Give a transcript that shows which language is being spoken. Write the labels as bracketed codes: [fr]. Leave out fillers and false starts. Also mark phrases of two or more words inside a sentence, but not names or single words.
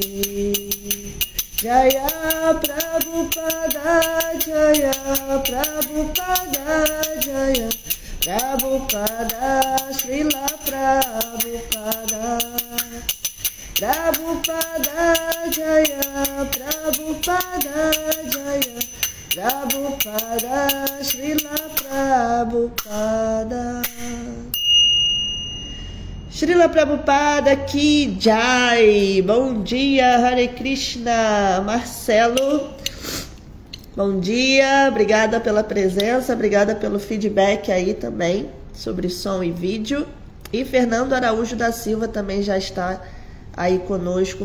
[pt] Jaya Prabhupada Jaya Prabhupada Jaya Prabhupada Srila Prabhupada Prabhupada Jaya Prabhupada Jaya Prabhupada Srila Prabhupada Srila Prabhupada [hi] की जय. [pt] Bom dia, Hare Krishna. Marcelo, bom dia, obrigada pela presença, obrigada pelo feedback aí também sobre som e vídeo. E Fernando Araújo da Silva também já está aí conosco.